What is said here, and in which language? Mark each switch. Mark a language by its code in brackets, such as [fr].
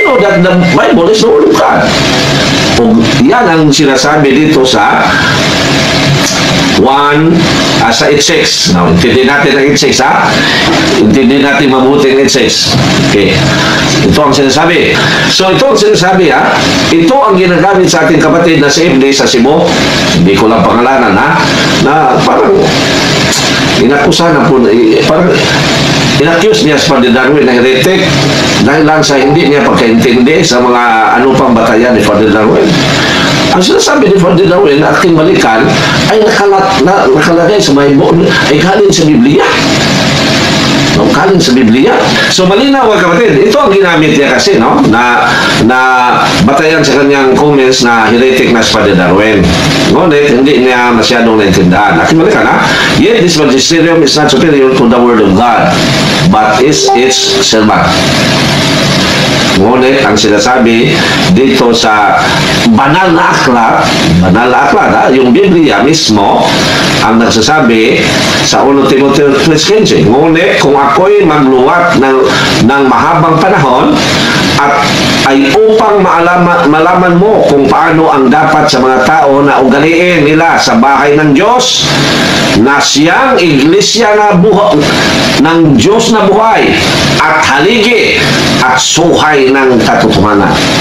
[en] know that the Bible is the Word of God. [tl] O yan ang sinasabi dito sa 1, sa 8:6. Now, intindi natin ang 8:6, ha? Intindi natin mabuti ang 8:6. Okay. Ito ang sinasabi. So, ito ang sinasabi, ha? Ito ang ginagamit sa ating kapatid na si Iblis sa Cebu. Hindi ko lang pangalanan, ha? Na parang inakusa na po, parang inaccuse niya sa Father Darwin na heretic dahil lang sa hindi niya pagkaintindi sa mga ano pang batayan ni Father Darwin. Ang sinasabi ni Father Darwin na ating balikan ay nakalagay sa Bible, ay galing sa Biblia. No, galing sa Biblia. So malinaw mga kapatid, ito ang ginamit niya kasi, no, na batayan sa kanyang comments na heretic na si Father Darwin. Ngunit hindi niya masyadong naintindihan. Aking balikan, ha? [en] Yet this magisterium is not superior to the Word of God, but is its servant. [tl] Ngunit ang sinasabi dito sa banal na aklat, ha, yung Biblia mismo ang nagsasabi sa 1 Timoteo 3:15. Ngunit kung ako'y magluwat ng mahabang panahon at ay upang malaman mo kung paano ang dapat sa mga tao na ugaliin nila sa bahay ng Diyos na siyang iglesia na ng Diyos na buhay at haligi at suhay ng katotohanan.